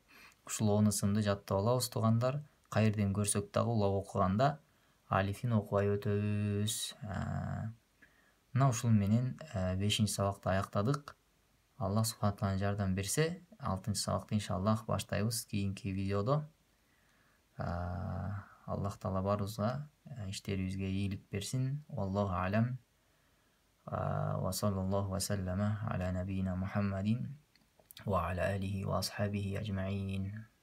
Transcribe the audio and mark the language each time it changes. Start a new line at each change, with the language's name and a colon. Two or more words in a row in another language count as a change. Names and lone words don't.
Kyrgyz: Ушул 10 ысымды жаттап алабыз туугандар. Кайерден көрсөк дагы улап окуганда алифин окубай өтөбүз. Мына ушул менен 5-чи сабакты аяктадык. Аллах
Arabic: سبحانه تعالى
Kyrgyz: жардам берсе, 6-чы сабакты иншаллах баштайбыз кийинки видеодо. Аллах таала баарыбызга иштерибизге ийгилик берсин.
Arabic: والله أعلم. وصلى الله وسلم على نبينا محمد وعلى آله وأصحابه أجمعين.